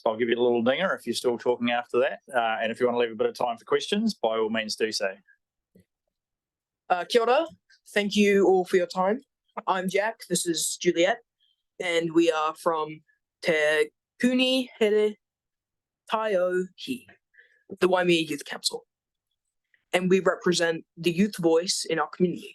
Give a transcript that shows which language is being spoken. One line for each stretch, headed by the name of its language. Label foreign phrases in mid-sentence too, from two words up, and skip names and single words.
English: I'll give you a little dinger if you're still talking after that. And if you want to leave a bit of time for questions, by all means do so.
Māori: Kia ora.
English: Thank you all for your time. I'm Jack. This is Juliet. And we are from Te Kuni Here Taiohi, the Waimea Youth Council. And we represent the youth voice in our community.